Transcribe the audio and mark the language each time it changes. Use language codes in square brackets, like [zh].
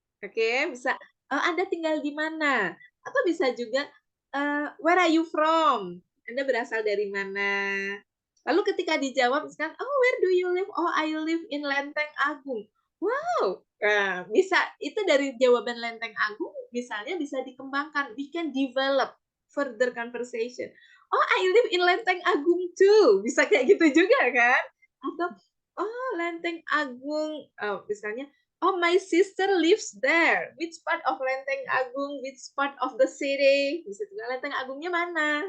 [id] Oke, bisa. Anda tinggal di mana? Atau bisa juga, [en] where are you from? [id] Anda berasal dari mana? Lalu ketika dijawab, misalkan, oh, [en] where do you live? Oh, I live in Lenteng Agung. [id] Wow, bisa. Itu dari jawaban Lenteng Agung, misalnya bisa dikembangkan. [en] We can develop further conversation. Oh, I live in Lenteng Agung too. [id] Bisa kayak gitu juga kan? [en] Atau, oh, Lenteng Agung, misalnya, oh, my sister lives there. Which part of Lenteng Agung? Which part of the city? [id] Bisa juga Lenteng Agungnya mana?